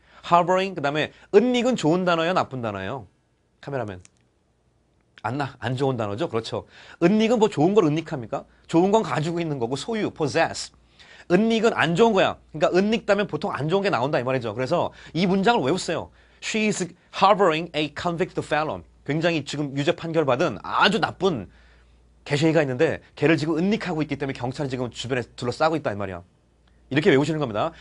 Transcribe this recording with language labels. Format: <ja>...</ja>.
<ko>harboring, 그 다음에 은닉은 좋은 단어예요, 나쁜 단어예요? 카메라맨. 안 좋은 단어죠? 그렇죠. 은닉은 뭐 좋은 걸 은닉합니까? 좋은 건 가지고 있는 거고, 소유, possess. 은닉은 안 좋은 거야. 그러니까 은닉다면 보통 안 좋은 게 나온다 이 말이죠. 그래서 이 문장을 외우세요.</ko> <en>She is harboring a convicted felon.</en> <ko>굉장히 지금 유죄 판결 받은 아주 나쁜 개쉐이가 있는데 걔를 지금 은닉하고 있기 때문에 경찰이 지금 주변에 둘러싸고 있다 이 말이야. 이렇게 외우시는 겁니다.</ko>